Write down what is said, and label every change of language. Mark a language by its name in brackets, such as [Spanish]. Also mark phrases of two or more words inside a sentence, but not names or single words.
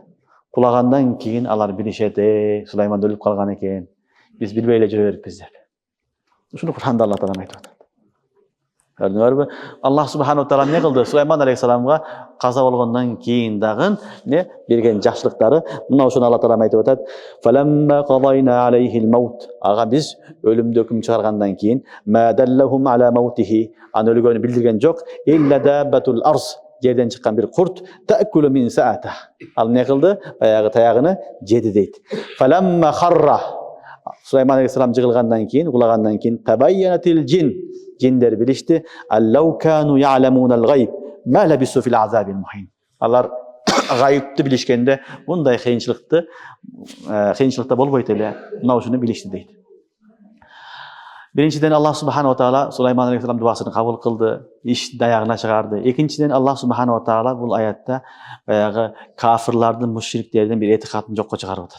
[Kyrgyz] Кулагандан кийин алар билишет, Сулайман өлүп калган экен. Биз билбей эле жүрө бериппиз деп. Ушуну Кур'анда Аллах таала айтып атат. Көрдүңөрбү? [Arabic] الله سبحانه وتعالى [Kyrgyz] эмне кылды? Сулайман алейхисаламга каза болгондон кийин дагы эмне берген жакшылыктары мына ошону Аллах таала айтып атат. [Arabic] فلما قضينا عليه الموت. [Kyrgyz] Ага биз өлүмдү өкүм чыгаргандан кийин [Arabic] ما دلهم على موته. [Kyrgyz] Аны өлгөнү билдирген жок. [Arabic] إلا دابة الأرض. [Kyrgyz] Жерден чыккан бир курт [Arabic] تأكل منسأته. [Kyrgyz] Ал эмне кылды? Баягы таягыны жеди дейт. [Arabic] فلما خر. [Kyrgyz] Сулайман алейхисалам жыгылгандан кийин, кулагандан кийин [Arabic] تبينت الجن. [Kyrgyz] Джиндер билишти. [Arabic] أن لو كانوا يعلمون الغيب. ما لبثوا في العذاب المهين. [Kyrgyz] Алар гайыпты билишкенде мындай кыйынчылыкта болбойт эле. Мына ушуну билишти дейт. Биринчиден [Arabic] الله سبحانه وتعالى [Kyrgyz] Сулайман алейхисалам дуасын кабыл кылды, иш даягына чыгарды. Экинчиден [Arabic] الله سبحانه وتعالى [Kyrgyz] бул аятта баягы кафирлардын, мушриктердин бир этикатын жокко чыгарып атат.